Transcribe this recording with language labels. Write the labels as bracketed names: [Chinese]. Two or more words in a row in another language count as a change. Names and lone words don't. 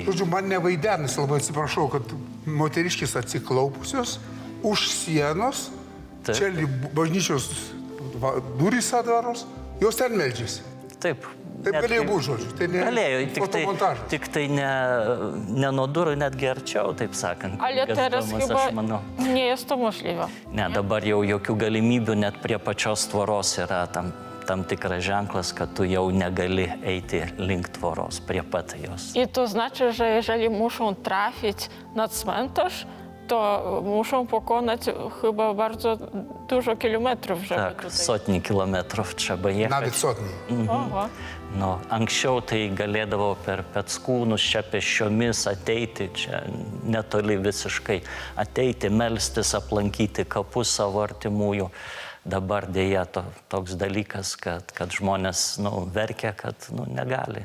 [Lithuanian] Žodžiu, man nevaidenis, labai atsiprašau, kad moteriškis atsiklaupusios už sienos, Taip. čia bažnyčios durys atvaros, jos ten meldžiasi. Taip. Taip galėjo būti, žodžiu. Tai ne galėjo, fotomontažas. tik tai ne nuo durų, netgi arčiau, taip sakant. [Polish] Ale teraz [Lithuanian] Gazdomas, [Polish] chyba [Lithuanian] aš manau. [Polish] nie jest to możliwe. [Lithuanian] Ne, dabar jau jokių galimybių, net prie pačios tvoros yra tam tikras ženklas, kad tu jau negali eiti link tvoros, prie pat jos. [Polish] I to znaczy, że jeżeli muszą trafić na cmentarz, to muszą pokonać chyba bardzo dużo kilometrów, żeby Tak, tutaj... sotni kilometrów trzeba Nawet jechać. [Lithuanian] sotniai. Oho. Nu, anksčiau tai galėdavo per Peckūnus čia pėsčiomis ateiti, čia netoli visiškai ateiti, melstis, aplankyti kapus savo artimųjų. Dabar dėja toks dalykas, kad žmonės verkia, kad negali.